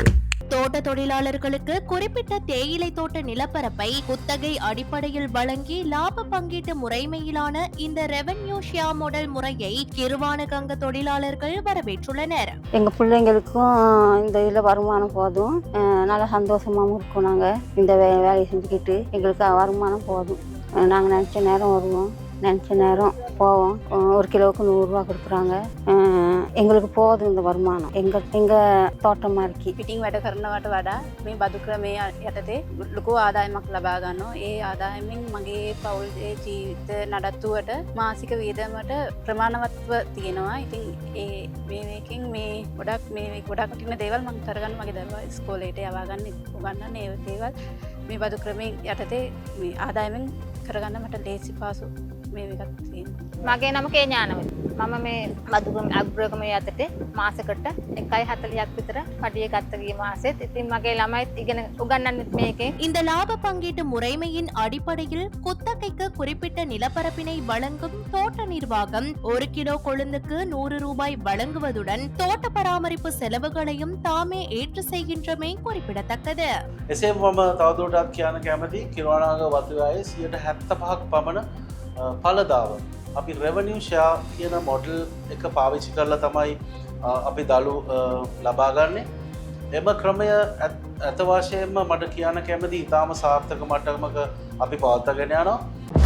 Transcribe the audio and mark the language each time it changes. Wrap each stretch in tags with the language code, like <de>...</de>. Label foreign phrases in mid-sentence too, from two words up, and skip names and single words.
<ta>தோட்ட தொழிலாளர்களுக்கு குறிப்பிட்ட தேயிலை தோட்ட நிலப்பரப்பை குத்தகை அடிப்படையில் வழங்கி லாப பங்கீட்டு முறைமையிலான இந்த</ta> <en>revenue share model</en> <ta>முறையை கிருவானகங்க தொழிலாளர்கள் வரவேற்றுள்ளனர். எங்க பிள்ளைங்களுக்கும் இந்த இதில் வருமானம் போதும், நல்லா சந்தோஷமாகவும் இருக்கும். நாங்கள் இந்த வேலையை செஞ்சுக்கிட்டு எங்களுக்கு வருமானம் போதும். நாங்கள் நினச்ச நேரம் வருவோம், நினச்ச நேரம் போவோம். 1 கிலோவுக்கு 100 ரூபா கொடுக்குறாங்க. එංගලක පෝදුන්ද වර්මාන එංග තෝටමාර්කි</ta> <si>පිටිං වැඩ කරනවට වඩා මේ බදු ක්‍රමය යටතේ ලොකු ආදායමක් ලබා ගන්නවා. ඒ ආදායමෙන් මගේ පවුල් ජීවිත නඩත්තුවට මාසික වියදමට ප්‍රමාණවත්ව තියෙනවා. ඉතින් ඒ මේකෙන් මේ ගොඩක් වටින දේවල් මම කරගන්න මගේ දරුවා ඉස්කෝලේට යවා ගන්න උගන්නන්න ඒ දේවල් මේ බදු ක්‍රමය යටතේ මේ ආදායමෙන් කරගන්න මට ලේසි පාසු මේ එකක් තියෙනවා. මගේ නම කේඥානවති. මම මේ බදුගම අග්‍රගමේ යටතේ මාසෙකට 1.40ක් විතර පඩිය ගත්ත ගිය මාසෙත්. ඉතින් මගේ ළමයිත් ඉගෙන උගන්වන්නෙත් මේකේ.</si> <ta>இந்த லாப பங்கீட்டு முறைமையின் அடிப்படையில் குத்தகைக்கு குறிப்பிட்ட நிலப்பரப்பினை வழங்கும் தோட்ட நிர்வாகம் 1 கிலோ கொழுந்துக்கு 100 ரூபாய் வழங்குவதுடன் தோட்ட பராமரிப்பு செலவுகளையும் தாமே ஏற்று செய்கின்றமை குறிப்பிடத்தக்கது.</ta> <si>එසේ මම තවදුරටත් කියන්න කැමති කිරුවානාග වතුවායේ 75ක් පමණ ඵලදාව අපි</si> <en>revenue share</en> <si>කියන මොඩල් එක පාවිච්චි කරලා තමයි අපි දළු ලබා ගන්නේ. එම ක්‍රමය ඇත්ත වශයෙන්ම මට කියන්න කැමති ඉතාම සාර්ථක මට්ටමක අපි පවත්වාගෙන යනවා.</si>